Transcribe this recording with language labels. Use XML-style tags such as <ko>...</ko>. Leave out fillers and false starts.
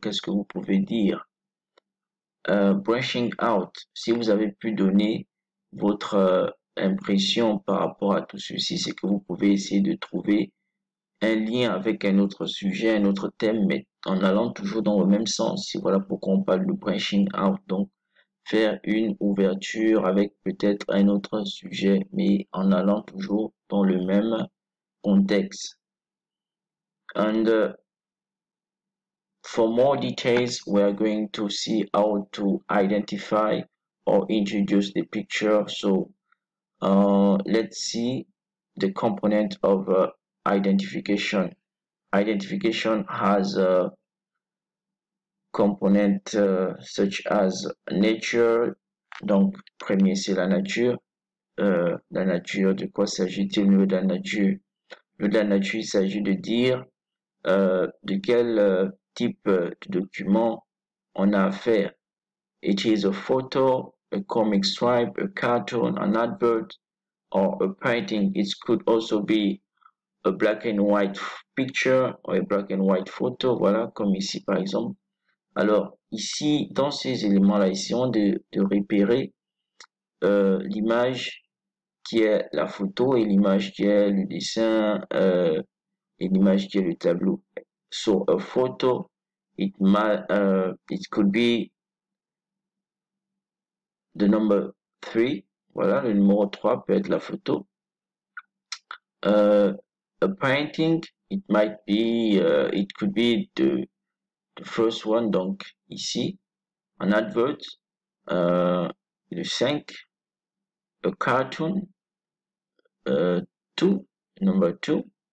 <fr>Qu'est-ce que vous pouvez dire? Brushing out, si vous avez pu donner votre impression par rapport à tout ceci, c'est que vous pouvez essayer de trouver un lien avec un autre sujet, un autre thème, mais en allant toujours dans le même sens. Et voilà pourquoi on parle de branching out. Donc, faire une ouverture avec peut-être un autre sujet, mais en allant toujours dans le même contexte.</fr> <en>And for more details, we are going to see how to identify or introduce the picture. So let's see the component of identification. Identification has a component such as nature.</en> <fr>Donc, premier, c'est la nature. La nature, de quoi s'agit-il au niveau de la nature? Au niveau de la nature, il s'agit de dire de quel type de document on a affaire.</fr> <en>It is a photo, a comic stripe, a cartoon, an advert, or a painting. It could also be a black and white picture or a black and white photo.</en> <fr>Voilà, comme ici par exemple. Alors, ici, dans ces éléments-là, essayons de repérer l'image qui est la photo et l'image qui est le dessin et l'image qui est le tableau.</fr> <en>So, a photo, it could be the number 3.</en> <fr>Voilà, le numéro 3 peut être la photo.</fr> <en>A painting, it might be, it could be the first one,</en> <fr>donc ici.</fr> <en>An advert,</en> <fr>le 5.</fr> <en>A cartoon, 2, number 2.</en>